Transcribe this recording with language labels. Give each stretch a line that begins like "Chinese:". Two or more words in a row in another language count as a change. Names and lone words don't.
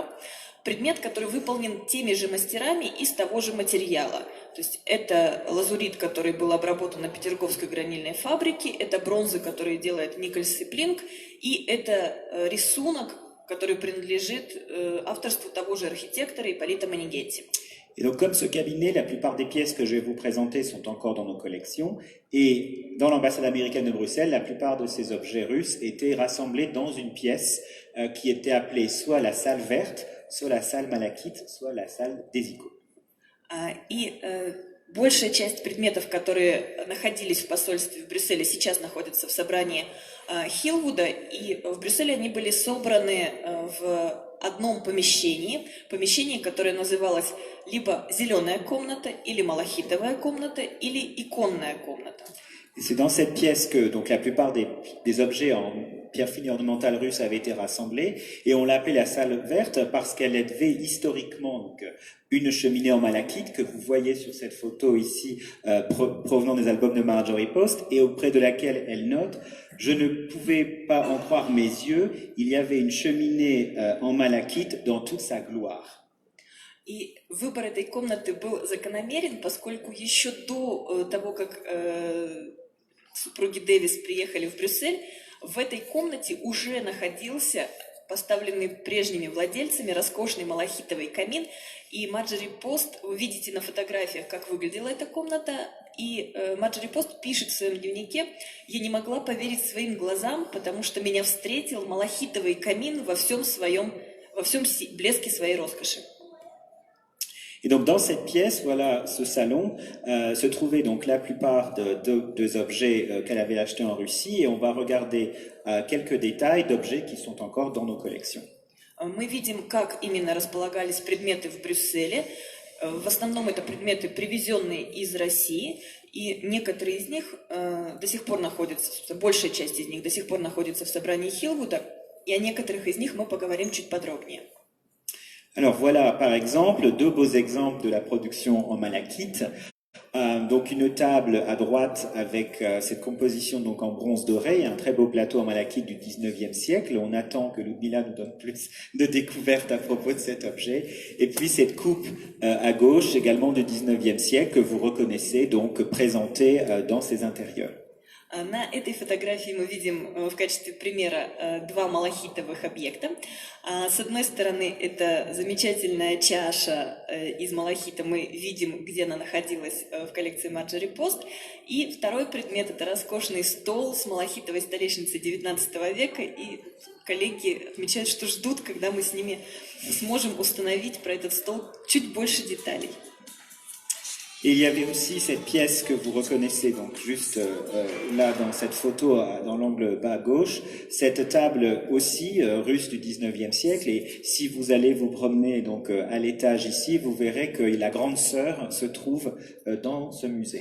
Russian: Предмет, который выполнен теми же мастерами из того же материала. То есть это лазурит, который был обработан на Петерговской гранильной фабрике, это бронза, которую делает Николь Сеплинг, и это рисунок, который принадлежит авторству того же архитектора Ипполита Монигетти.
French: Et donc, comme ce cabinet, la plupart des pièces que je vais vous présenter sont encore dans nos collections. Et dans l'ambassade américaine de Bruxelles, la plupart de ces objets russes étaient rassemblés dans une pièce qui était appelée soit la salle verte, soit la salle malachite, soit la salle des icônes.
Russian: И большая часть предметов, которые находились в посольстве в Брюсселе, сейчас находятся в собрании Хилвуда, и в Брюсселе они были собраны в одном помещении, которое называлось либо зеленая комната, или малахитовая комната, или иконная комната.
French: Et c'est dans cette pièce que donc la plupart des objets en pierre fine et ornementale russe avaient été rassemblés, et on l'appelait la salle verte parce qu'elle avait historiquement donc une cheminée en malachite que vous voyez sur cette photo ici provenant des albums de Marjorie Post, et auprès de laquelle elle note: je ne pouvais pas en croire mes yeux, il y avait une cheminée en malachite dans toute sa gloire.
Russian: И выбор этой комнаты был закономерен, поскольку еще до того, как супруги Дэвис приехали в Брюссель, в этой комнате уже находился поставленный прежними владельцами роскошный малахитовый камин. И Марджори Пост, вы видите на фотографиях, как выглядела эта комната, и Марджори Пост пишет в своем дневнике: «Я не могла поверить своим глазам, потому что меня встретил малахитовый камин во всем блеске своей роскоши».
French: Et donc dans cette pièce, voilà, ce salon, se trouvaient donc la plupart des objets qu'elle avait achetés en Russie, et on va regarder quelques détails d'objets qui sont encore dans nos collections.
Russian: Мы видим, как именно располагались предметы в Брюсселе. В основном это предметы, привезенные из России, и некоторые из них до сих пор находятся, большая часть из них до сих пор находится в собрании Хиллвуда, и о некоторых из них мы поговорим чуть подробнее.
French: Alors voilà, par exemple, deux beaux exemples de la production en malachite. Donc une table à droite avec cette composition donc en bronze doré, un très beau plateau en malachite du 19e siècle. On attend que Ludmila nous donne plus de découvertes à propos de cet objet. Et puis cette coupe à gauche, également du 19e siècle, que vous reconnaissez donc présentée dans ses intérieurs.
Russian: На этой фотографии мы видим в качестве примера два малахитовых объекта. С одной стороны, это замечательная чаша из малахита, мы видим, где она находилась в коллекции Марджори Пост. И второй предмет – это роскошный стол с малахитовой столешницей XIX века. И коллеги отмечают, что ждут, когда мы с ними сможем установить про этот стол чуть больше деталей.
French: Et il y avait aussi cette pièce que vous reconnaissez donc juste là dans cette photo, dans l'angle bas gauche, cette table aussi russe du 19e siècle. Et si vous allez vous promener donc à l'étage ici, vous verrez que la grande sœur se trouve dans ce musée.